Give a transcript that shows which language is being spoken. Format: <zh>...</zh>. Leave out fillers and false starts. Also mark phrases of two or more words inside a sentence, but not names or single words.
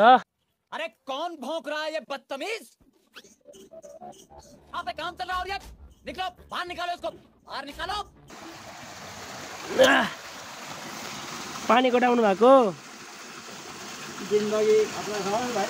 <hi>अरे कौन भौंक रहा है ये बदतमीज? आप पे काम चल रहा है। निकलो बाहर, निकालो इसको बाहर निकालो।</hi> <ne>पानी कटाउनु भएको जिन्दगी खतरा छ भाइ।</ne>